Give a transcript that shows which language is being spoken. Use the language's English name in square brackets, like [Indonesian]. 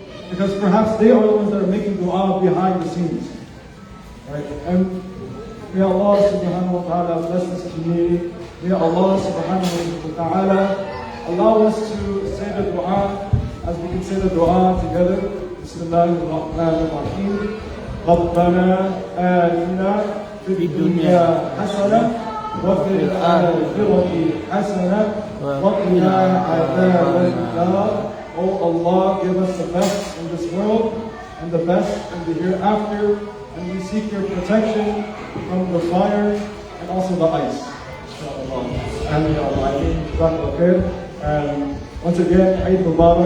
[English] Because perhaps they are the ones that are making dua behind the scenes. Right? And may Allah subhanahu wa ta'ala bless this community. May Allah subhanahu wa ta'ala allow us to say the dua as we can say the dua together. [Arabic] Bismillah ar-Rahman ar-Rahim. ربنا آتنا في الدنيا حسنة وفي الآخرة حسنة وقنا عذاب النار. [English] Oh Allah, give us the best in this world and the best in the hereafter, and we seek your protection from the fire and also the ice. And once again, Eid Mubarak.